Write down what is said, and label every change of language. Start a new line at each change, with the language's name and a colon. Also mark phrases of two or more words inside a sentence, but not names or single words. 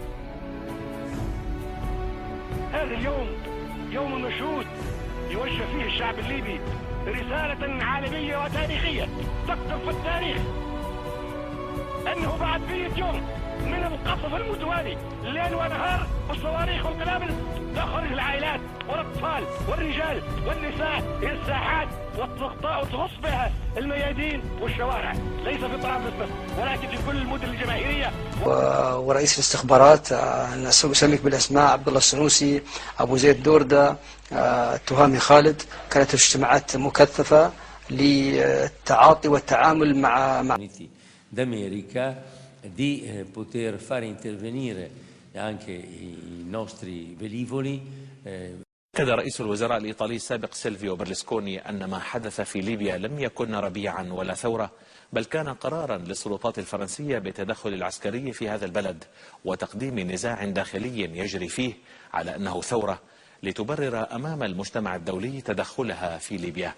Arabic: هذا اليوم يوم مشهود يوجه فيه الشعب الليبي رسالة عالمية وتاريخية تكتب في التاريخ أنه بعد 100 يوم من القصف المتوالي ليل ونهار والصواريخ والقنابل تخرج العائلات والأطفال والرجال والنساء إلى الساحات وتغص بها الميادين والشوارع، ليس في طرابلس بس ولكن في كل المدن الجماهيرية. ورئيس الاستخبارات أسميك بالأسماء عبد الله السنوسي، أبو زيد دوردة، تهامي خالد، كانت اجتماعات مكثفة للتعاطي والتعامل مع
Italian: d'America di poter fare intervenire anche i nostri velivoli.
Arabic: أكد رئيس الوزراء الإيطالي السابق سيلفيو برلسكوني أن ما حدث في ليبيا لم يكن ربيعا ولا ثورة، بل كان قرارا للسلطات الفرنسية بالتدخل العسكري في هذا البلد وتقديم نزاع داخلي يجري فيه على أنه ثورة لتبرر أمام المجتمع الدولي تدخلها في ليبيا.